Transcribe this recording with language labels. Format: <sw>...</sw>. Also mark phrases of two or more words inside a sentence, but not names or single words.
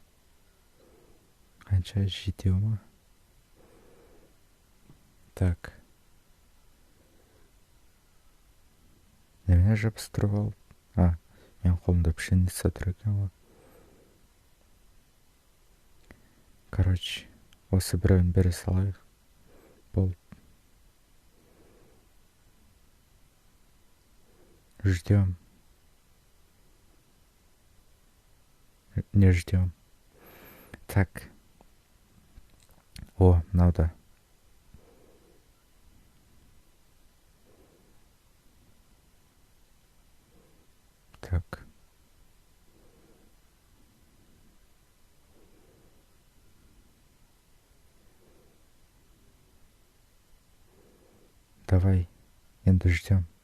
<kk>Қанша жетеу ма? Так. Немене жабыстырып алып? Мен қолымда пшеница тұр екен ғой. Короче, осы біреуін бере салайық. Болды. Ждем.</kk> <ru>Не ждем.</ru> <kk>Так. Мынау. Так.</kk> <ru>Давай, енді ждем.</ru>